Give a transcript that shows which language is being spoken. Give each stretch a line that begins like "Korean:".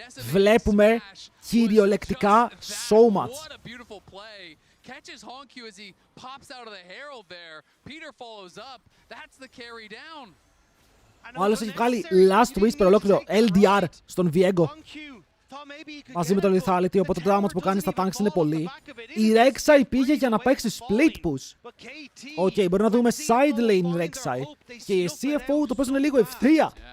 Greek: Βλέπουμε κυριολεκτικά
English: so much. Catches Honkyu as he pops out of the herald there. Peter follows up. That's the carry down.
Greek: Ο άλλος έχει βγάλει last whisper ολόκληρο LDR στον Viego. Μαζί με το lethality, οπότε το damage που κάνει στα tanks είναι πολύ. Η Rek'Sai πήγε για να παίξει split push. Οκ, μπορεί να δούμε side lane Rek'Sai. Και η CFO το παίζουν λίγο ευθεία.